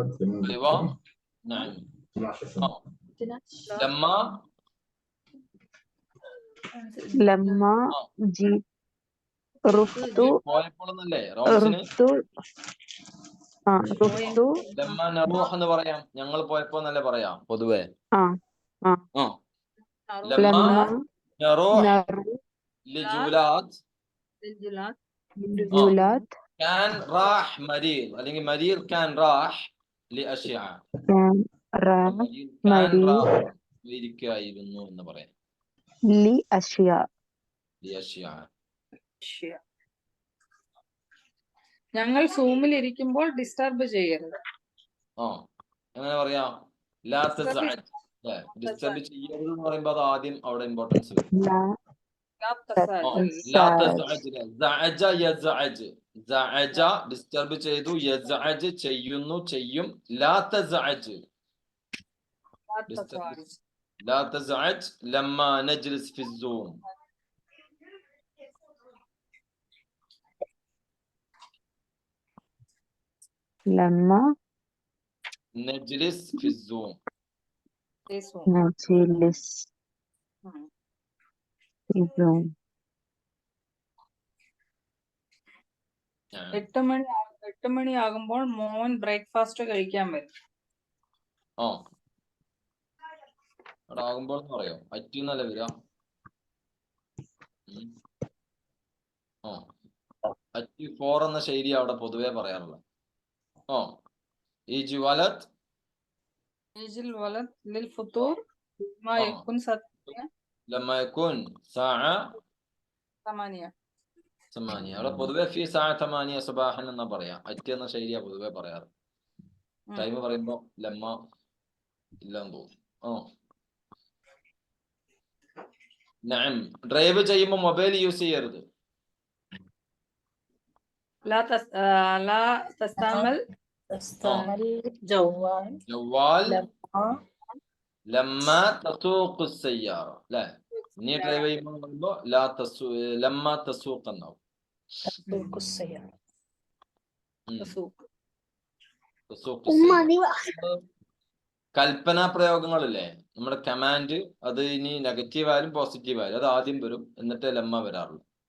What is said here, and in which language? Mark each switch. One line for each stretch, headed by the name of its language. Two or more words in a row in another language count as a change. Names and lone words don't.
Malayalam: ലമ്മ ജി റുഫ്തു പോയപ്പോഴെന്നല്ലേ റൗണ്ട്സിന്
Arabic: لما نروح
Malayalam: എന്ന് പറയാം. ഞങ്ങൾ പോയപ്പോ എന്നല്ലേ പറയാം പൊതുവെ.
Arabic: لما نروح للجولات كان راح مريض അല്ലെങ്കിൽ مريض كان راح لأشعة.
Malayalam: ഇരിക്കായിരുന്നു എന്ന് പറയാം.
Arabic: لأشعة. ലിയശ്യാ.
Malayalam: ശരി. ഞങ്ങൾ സൂമിൽ ഇരിക്കുമ്പോൾ ഡിസ്റ്റർബ് ചെയ്യരുത്. എങ്ങനെ പറയാ?
Arabic: لا تزعج.
Malayalam: അല്ലേ? ഡിസ്റ്റർബ് ചെയ്യരുത് എന്ന് പറയുമ്പോൾ അത് ആദ്യം അവിടെ ഇമ്പോർട്ടൻസ് വരും.
Arabic: ലാ لا تزعج. زعج يزعج.
Malayalam: സഅജ ഡിസ്റ്റർബ് ചെയ്തു, യസ്അജ് ചെയ്യുന്നു, ചെയ്യും.
Arabic: لا تزعج. لا تزعج لما نجلس في الزوم. ലമ്മ نجلس في الزوم. نجلس في الزوم.
Malayalam: 8 മണിയാകുമ്പോൾ മോൻ ബ്രേക്ക്ഫാസ്റ്റ് കഴിക്കാൻ വരും. അവിടെ ആകുമ്പോൾ എന്ന് പറയോ? അറ്റുന്നല്ല വരിക. അറ്റ് ഫോർ എന്ന ശൈലി അവിടെ പൊതുവെ പറയാറുള്ളത്.
Arabic: يجي الولد يجي الولد للفطور ما آه. يكون لما يكون ساعة 8. 8.
Malayalam: അവിടെ പൊതുവെ
Arabic: في ساعة 8 صباحا
Malayalam: എന്നാ പറയാ. അറ്റ് എന്ന ശൈലിയാ പൊതുവെ പറയാറ്. ടൈം പറയുമ്പോ ലമ്മ ഇല്ലെന്ന് തോന്നുന്നു. നഅം. ഡ്രൈവ് ചെയ്യുമ്പോൾ മൊബൈൽ യൂസ് ചെയ്യരുത്.
Arabic: لا تستعمل جوال لما تسوق السيارة. അല്ലേ?
Malayalam: നീ ഡ്രൈവ് ചെയ്യുമ്പോൾ
Arabic: لما تسوق
Malayalam: എന്നാവും. കൽപ്പനാ പ്രയോഗങ്ങളില്ലേ, നമ്മുടെ കമാൻഡ്, അത് ഇനി നെഗറ്റീവ് ആയാലും പോസിറ്റീവ് ആയാലും അത് ആദ്യം വരും, എന്നിട്ട് ലമ്മ വരാറുള്ളൂ.